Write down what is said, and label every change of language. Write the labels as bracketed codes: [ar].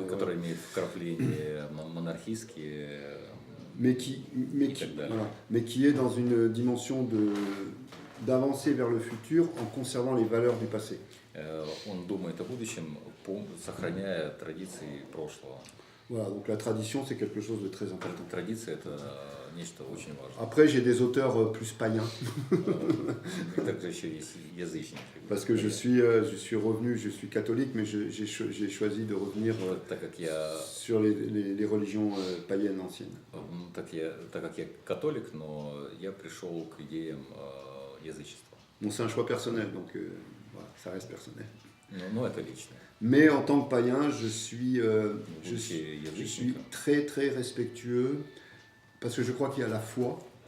[ru] Которые имеют вкрапления монархистские. [fr] mais qui est dans une dimension d'avancer vers le futur en conservant les valeurs du passé. [ru] Он думает о будущем, сохраняя традиции прошлого. [fr] Voilà, donc la tradition, c'est quelque chose de très important. [ru] Традиция – это нечто очень важное. [fr] Après, j'ai des auteurs plus païens. [ru] И также еще есть язычники. [fr] Parce que je suis revenu, je suis catholique, mais j'ai choisi de revenir [ru] Так как я [fr] sur les religions païennes anciennes. [ru] так как я католик, но я пришел к идеям язычества. [fr] Bon, c'est un choix personnel, donc voilà, ça reste personnel. [ru] Ну, это лично. [fr] Mais en tant que païen, je suis [ru] язычником. [fr] très très respectueux, parce que je crois qu'il y a la foi,